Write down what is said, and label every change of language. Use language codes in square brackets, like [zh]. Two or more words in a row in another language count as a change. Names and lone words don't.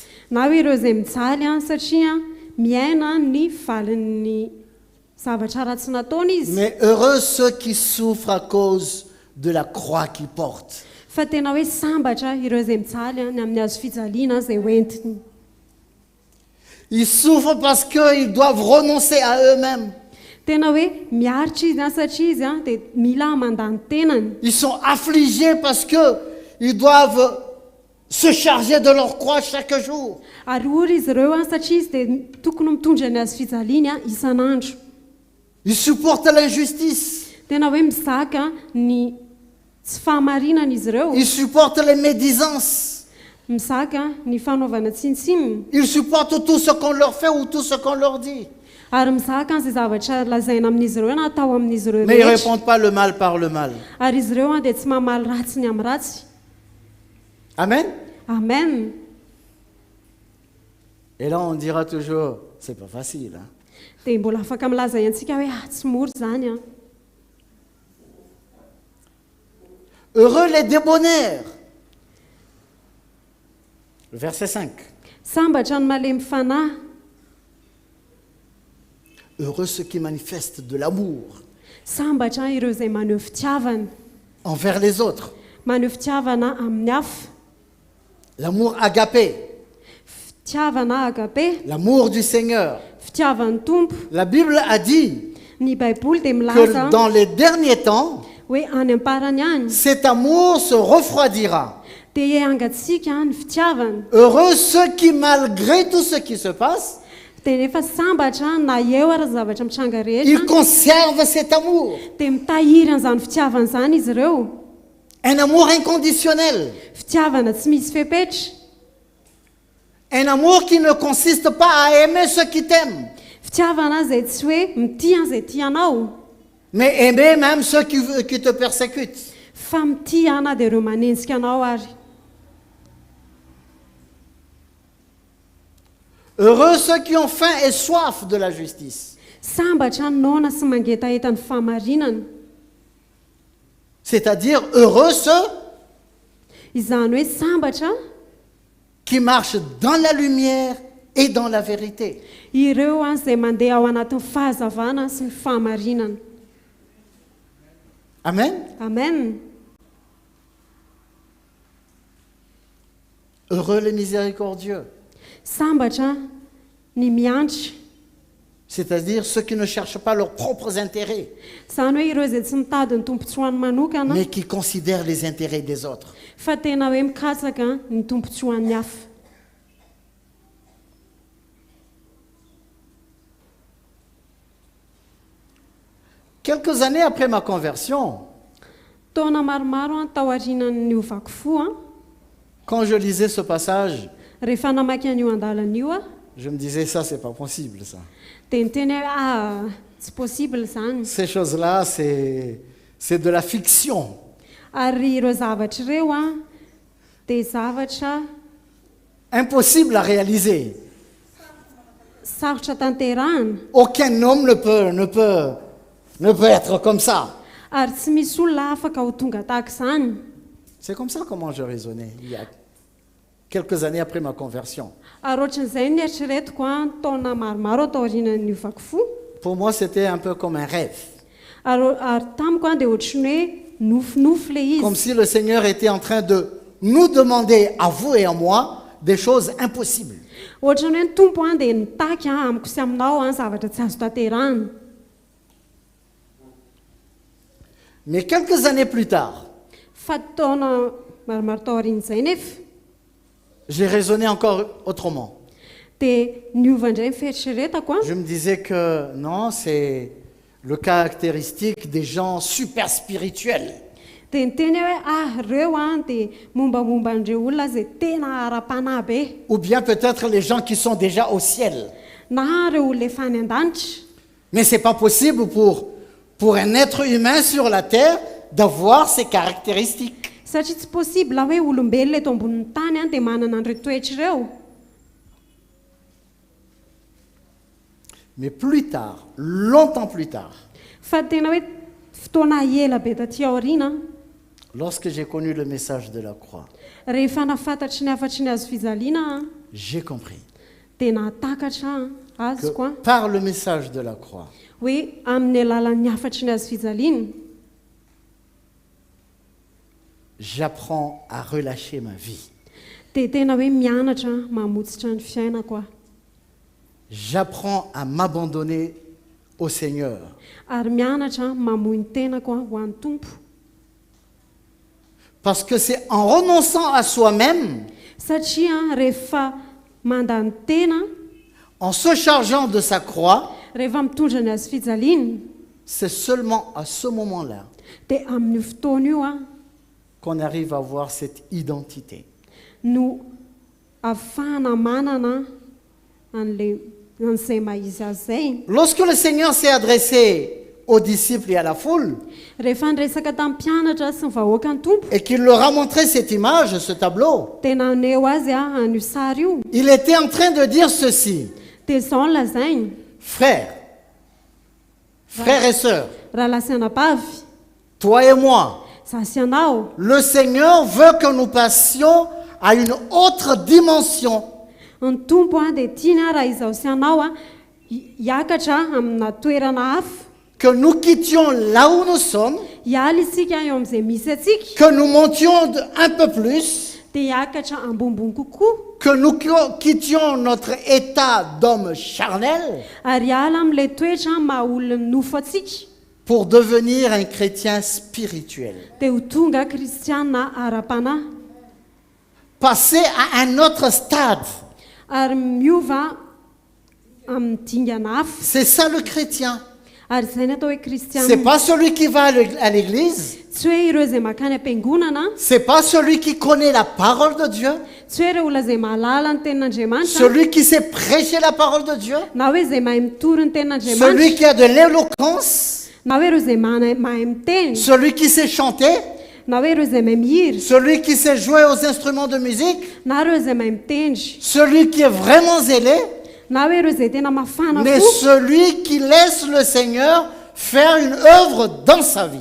[mg] na hoe ireo izay mijaly a satria miaina ny valin'ny zavatra ratsy nataony izy [fr] Mais heureux ceux qui souffrent à cause de la croix qu'ils portent. [mg] fa tena hoe sambatra ireo izay mijaly a ny amin'ny hazo fijaliana izay hoentiny [fr] Ils souffrent parce qu'ils doivent renoncer à eux-mêmes. [mg] tena hoe miaritra izy a satria izy a dia mila mandany tenany [fr] Ils sont affligés parce qu'ils doivent se charger de leur croix chaque jour. [mg] ary ory izy ireo a satria izy dia tokony mitondra ny hazo fijaliany a isan'andro [fr] Ils supportent l'injustice. [mg] tena hoe mizaka ny tsy fahamarinana izy ireo [fr] Ils supportent les médisances. [mg] mizaka ny fanaovana tsinitsininy [fr] Ils supportent tout ce qu'on leur fait ou tout ce qu'on leur dit. [mg] ary mizaka izay zavatra lazaina amin'izy ireo na atao amin'izy ireo [fr] Mais ils ne [mg] rehetra [fr] répondent pas le mal par le mal. [mg] ary izy ireo a dia tsy mamaly ratsy ny amin'ny ratsy [fr] Amen. [mg] amen [fr] Et là, on dira toujours, c'est pas facile. Hein? [mg] dia mbola afaka milaza antsika hoe tsy mora zany a [fr] Heureux les débonnaires. Verset 5. [mg] sambatra ny malemy fanahy [fr] Heureux ceux qui manifestent de l'amour [mg] sambatra ireo izay maneho fitiavana [fr] envers les autres. [mg] maneho fitiavana amin'ny hafa [fr] L'amour agapé, [mg] fitiavana agape [fr] l'amour du Seigneur. [mg] fitiavan'ny tompo [fr] La Bible a dit [mg] ny baiboly dia [fr] que [mg] milaza [fr] dans les derniers temps, [mg] hoe any amparany any [fr] cet amour se refroidira. [mg] dia angatsika ny fitiavana [fr] Heureux ceux qui, malgré tout ce qui se passe, [mg] dia nefa sambatra na eo ara zavatra mitranga [fr] ils [mg] rehetra [fr] conservent cet amour. [mg] dia mitahiry an'izany fitiavana izany izy ireo [fr] Un amour inconditionnel. [mg] fitiavana tsy misy fepetra [fr] Un amour qui ne consiste pas à aimer ceux qui t'aiment, [mg] fitiavana izay tsy hoe mitia an'izay tianao [fr] mais aimer même ceux qui te persécutent. [mg] fa mitia ana dia ireo manenjika anao ary [fr] Heureux ceux qui ont faim et soif de la justice. [mg] sambatra ny naona sy mangetaeta ny fahamarinana [fr] C'est-à-dire heureux ceux [mg] izany hoe sambatra [fr] qui marchent dans la lumière et dans la vérité. [mg] ireo a izay mandeha ao anatin'ny fahazavana sy ny fahamarinana [fr] Amen. [mg] amen [fr] Heureux les miséricordieux, [mg] sambatra ny miantra [fr] C'est-à-dire ceux qui ne cherchent pas leurs propres intérêts, [mg] Izany hoe ireo izay tsy mitady ny tompontsoany manokana [fr] mais qui considèrent les intérêts des autres. [mg] fa tena hoe mikatsaka ny tompontsoan'ny hafa. [fr] Quelques années après ma conversion, [mg] Taona maromaro tao aorianany ovako fo [fr] quand je lisais ce passage, [mg] rehefa namaky an'io andalana io [fr] je me disais, ça, c'est pas possible, ça. [mg] dia niteny hoe tsy possible zany. [fr] Ces choses-là, c'est de la fiction. [mg] Ary ireo zavatra ireo dia zavatra [fr] Impossible à réaliser. [mg] sarotra tanterahana [fr] Aucun homme ne peut être comme ça. [mg] ary tsy misy olona afaka ho tonga tahaka izany. [fr] C'est comme ça comment je raisonnais il y a quelques années après ma conversion. [mg] Ary ohatran'izay ny eritreretiko taona maromaro atao aorianany ovako fo. [fr] Pour moi, c'était un peu comme un rêve. [mg] Ary tamiko dia ohatran'ny hoe nofinofy le [fr] Comme [mg] izy. [fr] si le Seigneur était en train de nous demander, à vous et à moi, des choses impossibles. [mg] Ohatran'ny hoe ny tompo dia nitaky amiko sy aminao zavatra tsy azo tanterahana. [fr] Mais quelques années plus tard, [mg] Fa taona maromaro tao aorian'izay nefa [fr] j'ai raisonné encore autrement. [mg] dia niova indray ny fieritreretako [fr] Je me disais que non, c'est le caractéristique des gens super spirituels. [mg] dia niteny hoe ireo dia mombamomba an'ireo olona izay tena ara-panahy be, [fr] Ou bien peut-être les gens qui sont déjà au ciel. [mg] na ireo olona efa any an-danitra. [fr] Mais ce n'est pas possible pour un être humain sur la terre d'avoir ces caractéristiques. [mg] Satria tsy possible hoe olombelona eto ambonin'ny tany dia manana an'ireo toetra ireo. [fr] Mais plus tard, longtemps plus tard, [mg] Fa tena hoe fotoana ela be taty aoriana [fr] lorsque j'ai connu le message de la croix, [mg] rehefa nafantatry ny afatry ny azo fijaliana [fr] j'ai compris [mg] dia natakatra azy [fr] que [mg] koa [fr] par le message de la croix, [mg] hoe amin'ny alalan'ny afatry ny azo fijaliana [fr] j'apprends à relâcher ma vie. [mg] dia tena hoe mianatra mamotsitra ny fiainako [fr] J'apprends à m'abandonner au Seigneur. [mg] ary mianatra mamoy ny tenako ho an'ny tompo. [fr] Parce que c'est en renonçant à soi-même, [mg] Satria rehefa mandany tena, [fr] en se chargeant de sa croix, [mg] rehefa mitondra ny azo fijaliana [fr] c'est seulement à ce moment-là [mg] dia amin'io fotoana io [fr] qu'on arrive à voir cette identité. [mg] no ahafahana manana an'izay mahizy azy zay. [fr] Lorsque le Seigneur s'est adressé aux disciples et à la foule, [mg] Rehefa niresaka tamin'ny mpianatra sy ny vahoaka ny tompo [fr] et qu'il leur a montré cette image, ce tableau, [mg] dia naneho azy an'io sary io [fr] il était en train de dire ceci: [mg] dia izao ny lazainy, [fr] frères et sœurs, [mg] raha sy anabavy, [fr] toi et moi, [mg] za sy anao, [fr] le Seigneur veut que nous passions à une autre dimension. [mg] ny tompo dia tiany raha izaho sy anao hiakatra amina toerana hafa, [fr] Que nous quittions là où nous sommes, [mg] hiala isika eo amin'izay misy atsika, [fr] que nous montions un peu plus, [mg] dia hiakatra ambonimbony kokoa, [fr] que nous quittions notre état d'homme charnel [mg] ary hiala amin'ilay toetra maha olona ny nofo atsika, [fr] pour devenir un chrétien spirituel. [mg] dia ho tonga kristiana ara-panahy, [fr] Passer à un autre stade. [mg] ary miova amin'ny dingana hafa. [fr] C'est ça le chrétien. [mg] Ary izay ny atao hoe [fr] C'est [mg] kristiana, [fr] pas celui qui va à l'église. [mg] tsy hoe ireo izay makany am-piangonana, [fr] C'est pas celui qui connaît la parole de Dieu. [mg] tsy hoe ireo olona izay mahalala ny tenin'Andriamanitra, [fr] Celui qui sait prêcher la parole de Dieu. [mg] na hoe izay mahay mitory ny [fr] Celui [mg] tenin'Andriamanitra, [fr] qui a de l'éloquence. [mg] na hoe ireo izay mahay miteny, [fr] Celui qui sait chanter. [mg] na hoe ireo izay mahay mihira, [fr] Celui qui sait jouer aux instruments de musique. [mg] na ireo izay mahay mitendry, [fr] Celui qui est vraiment zélé. [mg] na hoe ireo izay tena mafana [fr] Mais [mg] fo, [fr] celui qui laisse le Seigneur faire une œuvre dans sa vie.